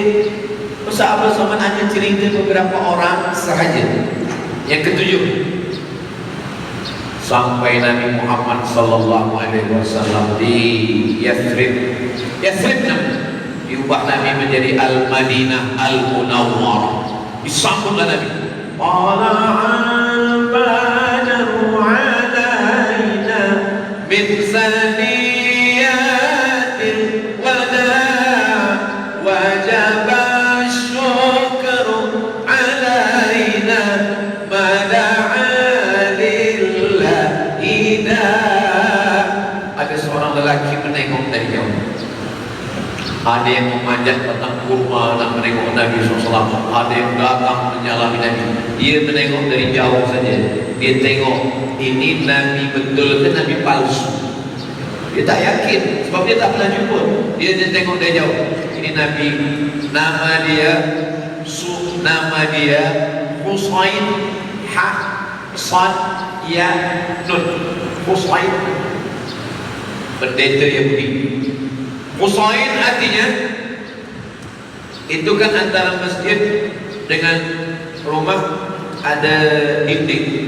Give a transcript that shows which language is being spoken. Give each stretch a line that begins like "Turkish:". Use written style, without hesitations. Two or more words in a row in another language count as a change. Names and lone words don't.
Malay: Ustaz Abdul Samad hanya cerita beberapa orang sahaja. Yang ketujuh, sampai Nabi Muhammad
Arabic: صلى الله عليه وسلم
Malay: di Yathrib. Yathrib diubah Nabi menjadi Al-Madinah Al-Munawwarah. Disambutlah Nabi.
Arabic: طلع البدر علينا من ثنيات الوداع وجب الشكر علينا ما دعا لله داع.
Malay: Ada seorang lelaki menengok dari jauh. Ada yang memanjat batang kurma nak menengok Nabi SAW. Ada yang datang menyalahi Nabi. Dia menengok dari jauh saja. Dia tengok ini Nabi betul ke Nabi palsu. Dia tak yakin sebab dia tak pernah jumpa. Dia tengok dari jauh. Ini Nabi. Nama dia Husain Sad Ya Nun. Husain, pendeta Yahudi. Husain artinya itu kan antara masjid dengan rumah ada dinding.